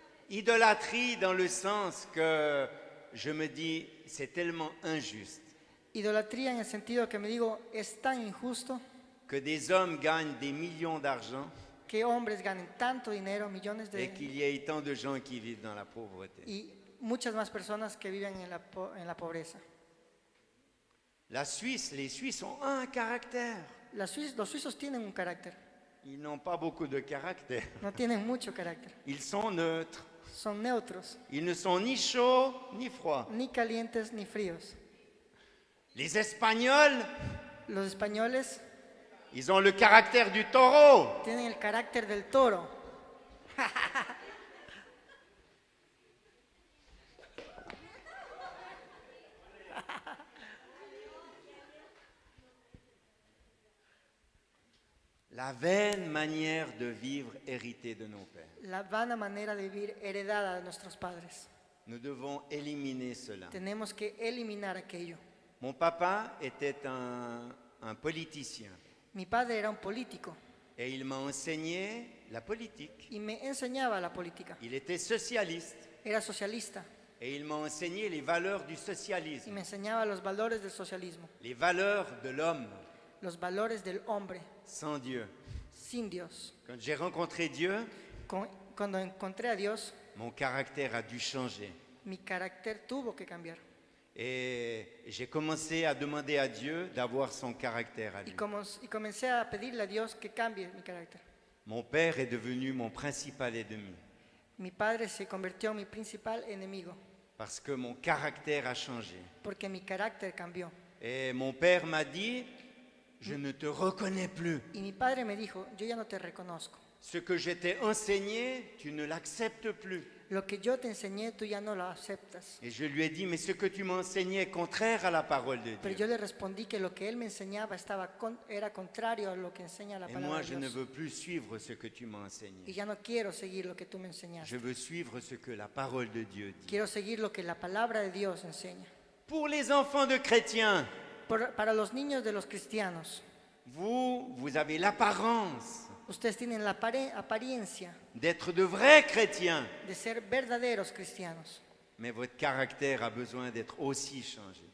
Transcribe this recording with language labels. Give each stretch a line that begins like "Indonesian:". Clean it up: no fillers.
French: Idolâtrie dans le sens que je me dis, c'est tellement injuste
Spanish: Idolatría en el sentido que me digo, es tan injusto
French: que des hommes gagnent des millions d'argent
Spanish: que hombres ganen tanto dinero, millones
French: et qu'il y ait tant de gens qui vivent dans la pauvreté.
Spanish: y muchas más personas que viven en la pobreza.
French: La Suisse, les Suisses ont un caractère.
Spanish: Los suizos tienen un carácter,
French: Ils n'ont pas beaucoup de caractère.
Spanish: no tienen mucho carácter.
French: Ils sont neutres.
Spanish: Son neutros,
French: Ils ne sont ni chauds ni froids.
Spanish: ni calientes ni fríos.
French: Les Espagnols,
Spanish: Los españoles
French: Ils ont le caractère du taureau.
Spanish: tienen el carácter del toro.
French: La vaine manière de vivre héritée de nos pères.
Spanish: La vana manera de vivir heredada de nuestros padres.
French: Nous devons éliminer cela.
Spanish: Tenemos que eliminar aquello.
French: Mon papa était un politicien
Spanish: Mi padre era un político
French: et il m'a enseigné la politique.
Spanish: y me enseñaba la política.
French: Il était socialiste
Spanish: Era socialista
French: et il m'a enseigné les valeurs du
Spanish: y
French: socialisme,
Spanish: me enseñaba los valores del socialismo,
French: les valeurs de l'homme
Spanish: los valores del hombre
French: sans Dieu.
Spanish: sin Dios.
French: Quand j'ai rencontré Dieu,
Spanish: Cuando encontré a Dios,
French: mon caractère a dû changer.
Spanish: mi carácter tuvo que cambiar.
French: Et j'ai commencé à demander à Dieu d'avoir son caractère à lui.
Spanish: Y comencé a pedirle a Dios que cambie mi carácter.
French: Mon père est devenu mon principal ennemi
Spanish: Mi padre se convirtió en mi principal enemigo
French: parce que mon caractère a changé.
Spanish: porque mi carácter cambió.
French: Et mon père m'a dit, je ne te reconnais plus.
Spanish: Y mi padre me dijo, yo ya no te reconozco.
French: Ce que je t'ai enseigné, tu ne l'acceptes plus.
Spanish: Lo que yo te enseñé, tú ya no lo aceptas.
French: Et je lui ai dit, mais ce que tu m'as enseigné est contraire à la parole de
Spanish: Pero
French: Dieu.
Spanish: yo le respondí que lo que él me enseñaba era contrario a lo que enseña la
French: Et
Spanish: palabra
French: moi,
Spanish: de
French: je ne
Spanish: Dios.
French: veux plus suivre ce que tu m'as
Spanish: Y
French: enseigné.
Spanish: ya no quiero seguir lo que tú me enseñaste.
French: Je veux suivre ce que la parole de Dieu dit.
Spanish: Quiero seguir lo que la palabra de Dios enseña.
French: Pour les enfants de chrétiens,
Spanish: Para los niños de los cristianos,
French: vous avez l'apparence
Spanish: ustedes tienen la apariencia
French: d'être de vrais chrétiens,
Spanish: de ser verdaderos cristianos,
French: mais votre caractère a besoin d'être aussi changé.